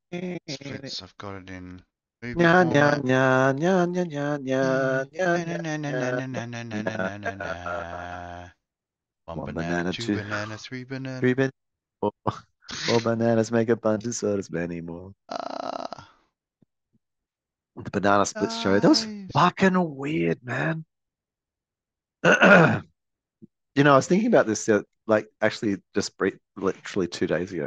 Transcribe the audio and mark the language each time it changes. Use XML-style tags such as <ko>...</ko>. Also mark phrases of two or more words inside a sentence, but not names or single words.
<en>Splits. I've got it in movie Nya, nya, format. nya, nya, nya, nya, nya, nya, Na na nya, na na nya, na na na na na na nya. na na na. One One banana, banana, two two, banana, three banana. 3 bananas. Four bananas make a bunch as well as many more. Ah, The banana split show. That was nice. fucking weird, man. I was thinking about this, like actually just literally 2 days ago.</en>